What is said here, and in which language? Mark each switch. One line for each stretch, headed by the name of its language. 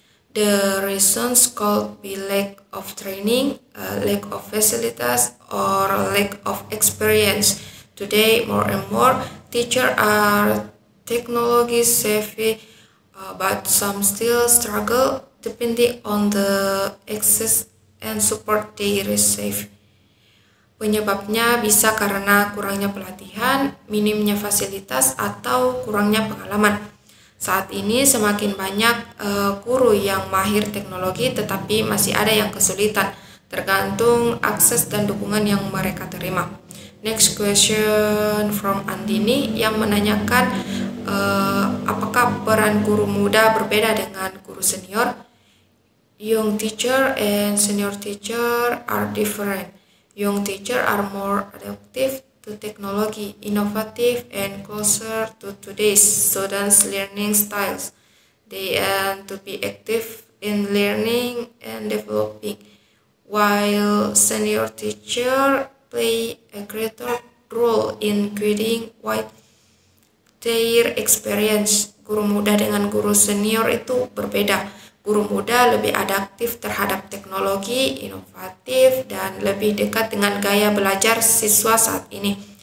English: The reasons could be lack of training, lack of facilities, or lack of experience. Today, more and more teachers are technology savvy, but some still struggle depending on the access and support they receive.
Indonesian: Penyebabnya bisa karena kurangnya pelatihan, minimnya fasilitas, atau kurangnya pengalaman. Saat ini semakin banyak guru yang mahir teknologi, tetapi masih ada yang kesulitan, tergantung akses dan dukungan yang mereka terima.
English: Next question from
Indonesian: Andini yang menanyakan apakah peran guru muda berbeda dengan guru senior?
English: Young teacher and senior teacher are different. Young teacher are more adaptive to technology, innovative, and closer to today's students' learning styles. They aim to be active in learning and developing, while senior teacher play a greater role in guiding what their experience.
Indonesian: Guru muda dengan guru senior itu berbeda. Guru muda lebih adaptif terhadap teknologi, inovatif, dan lebih dekat dengan gaya belajar siswa saat ini.